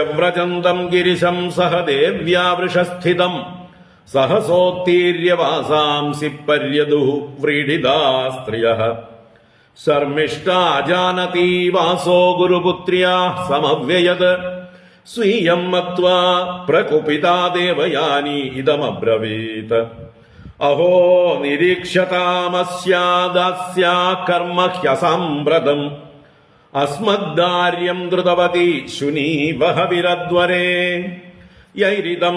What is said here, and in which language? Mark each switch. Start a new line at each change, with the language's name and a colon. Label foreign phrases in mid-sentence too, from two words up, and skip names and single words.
Sanskrit: വ്രജന്തം ഗിരിശം സഹ ദേവ്യാ വൃഷസ്ഥിതം സഹസോത്തീര്യ വാസാംസി പര്യദുഃ വ്രീഡിതാ സ്ത്രിയഃ ശർമ്മിഷ്ഠാ ജാനതി വാസോ ഗുരുപുത്ര്യാ സമവ്യയത് സ്वीयं मत्वा प्रकुपिता देवयानी इदमब्रवीत् अहो निरीक्ष्यतामस्यादास्या कर्म ह्यसम्प्रदम् अस्मद्दार्यं धृतवती शुनीवह विरद्वरे यैरिदं